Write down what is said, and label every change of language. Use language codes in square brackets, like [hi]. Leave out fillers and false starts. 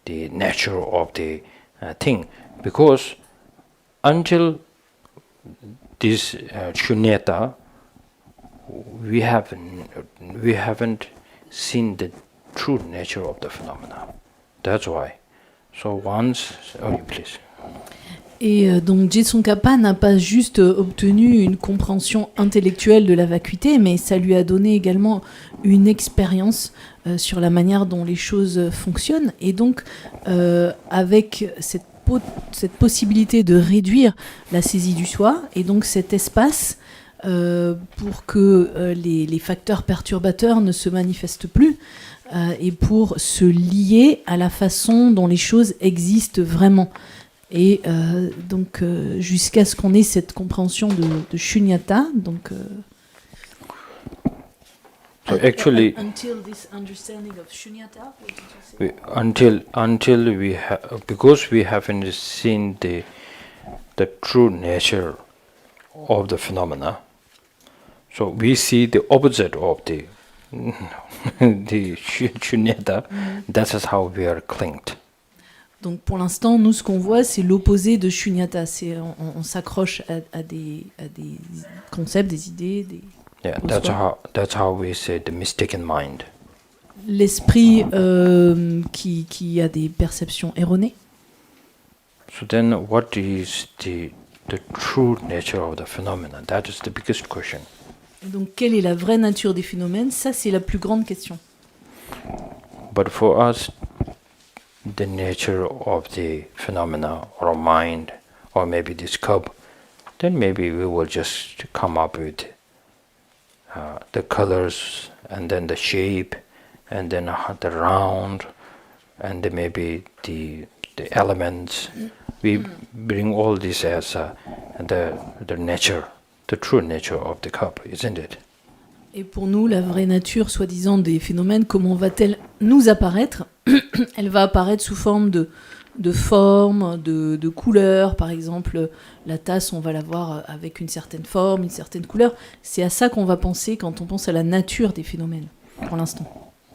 [en] nature of the thing, because until this shunyata, we haven't seen the true nature of the phenomena. That's why. So once, please. [fr] Et donc Je Tsongkhapa n'a pas juste obtenu une compréhension intellectuelle de la vacuité, mais ça lui a donné également une expérience sur la manière dont les choses fonctionnent. Et donc, avec cette possibilité de réduire la saisie du soi, et donc cet espace pour que les facteurs perturbateurs ne se manifestent plus, et pour se lier à la façon dont les choses existent vraiment. Et donc jusqu'à ce qu'on ait cette compréhension de shunyata, donc [en] so actually until this understanding of shunyata, what did you say? until we have, because we haven't seen the true nature of the phenomena, so we see the opposite of the shunyata. That is how we are clinged. [fr] Donc pour l'instant, nous, ce qu'on voit, c'est l'opposé de shunyata. On s'accroche à des concepts, des idées. [en] Yeah, that's how we say the mistaken mind. [fr] l'esprit qui a des perceptions erronées. [en] So then what is the true nature of the phenomena? That is the biggest question. [fr] Et donc, quelle est la vraie nature des phénomènes? Ça, c'est la plus grande question. [en] But for us, the nature of the phenomena or mind or maybe this cup, then maybe we will just come up with the colors and then the shape and then the round and then maybe the elements. We bring all this as the nature, the true nature of the cup, isn't it? [fr] Et pour nous, la vraie nature, soi-disant, des phénomènes, comment va-t-elle nous apparaître? Elle va apparaître sous forme de forme, de couleur. Par exemple, la tasse, on va la voir avec une certaine forme, une certaine couleur. C'est à ça qu'on va penser quand on pense à la nature des phénomènes, pour l'instant.